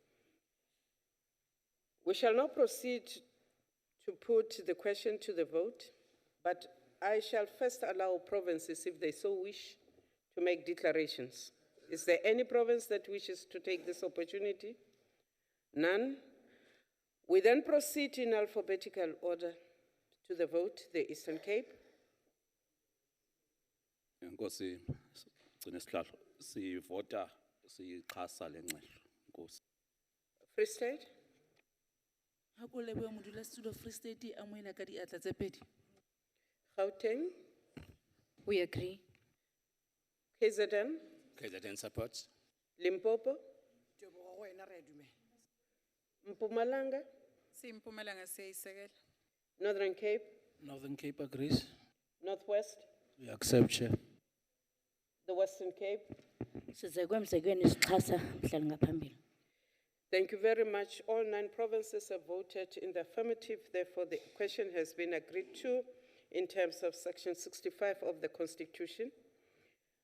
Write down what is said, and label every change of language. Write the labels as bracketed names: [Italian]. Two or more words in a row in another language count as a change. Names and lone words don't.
[English] We shall now proceed to put the question to the vote, but I shall first allow provinces, if they so wish, to make declarations. Is there any province that wishes to take this opportunity? None. We then proceed in alphabetical order to the vote. The Eastern Cape. [Xhosa] Nkosi, gcina isihlalo sivota sichasa le ngxelo. Nkosi. [English] Free State. [Southern Sotho] Free State amoela ka diatla tse pedi. [English] Gauteng. We agree. KZN. KZN supports. Limpopo. Mpumalanga. [Zulu] Mpumalanga siyayisekela. [English] Northern Cape. Northern Cape agrees. Northwest. We accept, Chair. The Western Cape. Thank you very much. All 9 provinces have voted in the affirmative. Therefore, the question has been agreed to in terms of Section 65 of the Constitution.